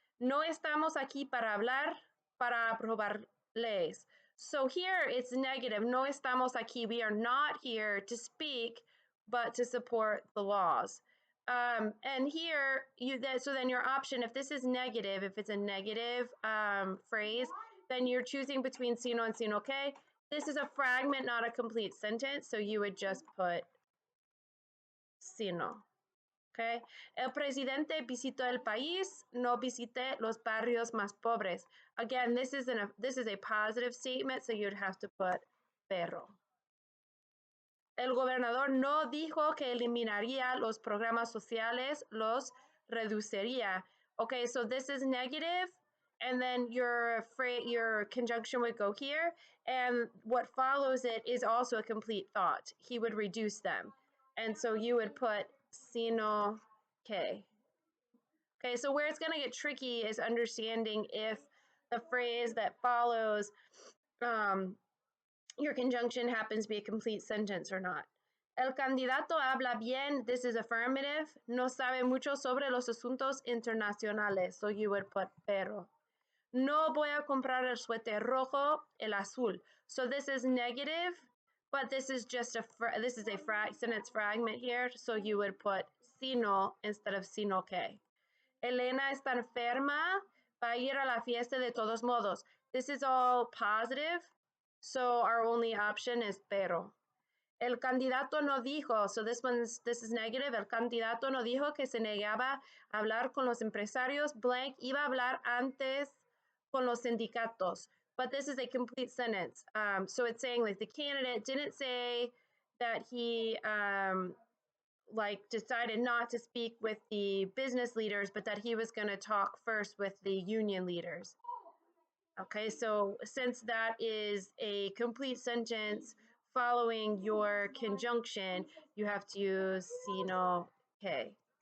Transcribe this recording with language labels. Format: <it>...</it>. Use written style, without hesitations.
<es>No estamos aquí para hablar, para aprobar leyes.</es> <en>So here it's negative.</en> <es>No estamos aquí.</es> <en>We are not here to speak, but to support the laws. And here, so then your option, if this is negative, if it's a negative phrase, then you're choosing between sino and sino que. This is a fragment, not a complete sentence, so you would just put sino. Okay.</en> <es>El presidente visitó el país, no visité los barrios más pobres.</es> <en>Again, this is a positive statement, so you'd have to put pero.</en> <es>El gobernador no dijo que eliminaría los programas sociales, los reduciría.</es> <en>Okay, so this is negative, and then your conjunction would go here, and what follows it is also a complete thought. He would reduce them, and so you would put sino que. Okay, so where it's going to get tricky is understanding if the phrase that follows your conjunction happens to be a complete sentence or not.</en> <es>El candidato habla bien,</es> <en>this is affirmative,</en> <es>no sabe mucho sobre los asuntos internacionales,</es> <en>so you would put pero.</en> <es>No voy a comprar el suéter rojo, el azul.</es> <en>So this is negative, but this is just a sentence fragment here, so you would put sino instead of sino que.</en> <es>Elena está enferma, va a ir a la fiesta de todos modos.</es> <en>This is all positive, So our only option is pero.</en> <es>El candidato no dijo,</es> <en>so this is negative.</en> <es>El candidato no dijo que se negaba a hablar con los empresarios. Blank iba a hablar antes con los sindicatos.</es> <en>But this is a complete sentence. So it's saying like the candidate didn't say that he like decided not to speak with the business leaders, but that he was going to talk first with the union leaders. Okay, so since that is a complete sentence following your conjunction, you have to use sino que.</en>